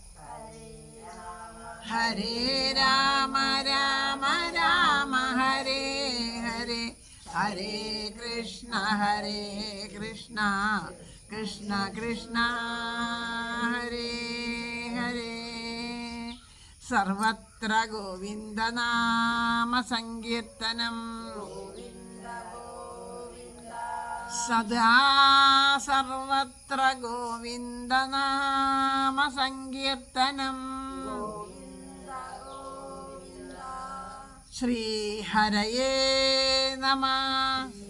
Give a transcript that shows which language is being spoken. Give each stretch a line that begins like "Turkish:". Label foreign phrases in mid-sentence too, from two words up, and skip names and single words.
Sanskrit: ഹരേ രാമ ഹരേ ഹരേ, ഹരേ കൃഷ്ണ കൃഷ്ണ കൃഷ്ണ ഹരേ ഹരേ. സർവത്ര ഗോവിന്ദനാമ സങ്കീർത്തനം, സദാ സർവത്ര ഗോവിന്ദനാമ സങ്കീർത്തനം. ശ്രീഹരയേ നമഃ.